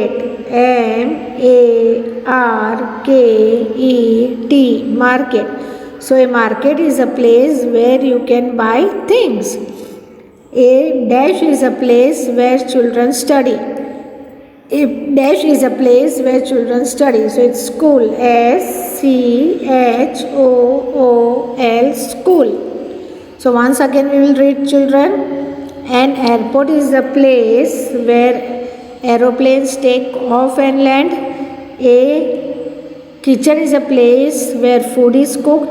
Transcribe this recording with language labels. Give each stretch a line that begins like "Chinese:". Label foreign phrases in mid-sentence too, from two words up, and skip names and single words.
English: Market. M-A-R-K-E-T, market. So a market is a place where you can buy things. A dash is a place where children study. A dash is a place where children study. So it's school. S-C-H-O-O-L, school. So once again we will read, children. An airport is a place where aeroplanes take off and land. A kitchen is a place where food is cooked.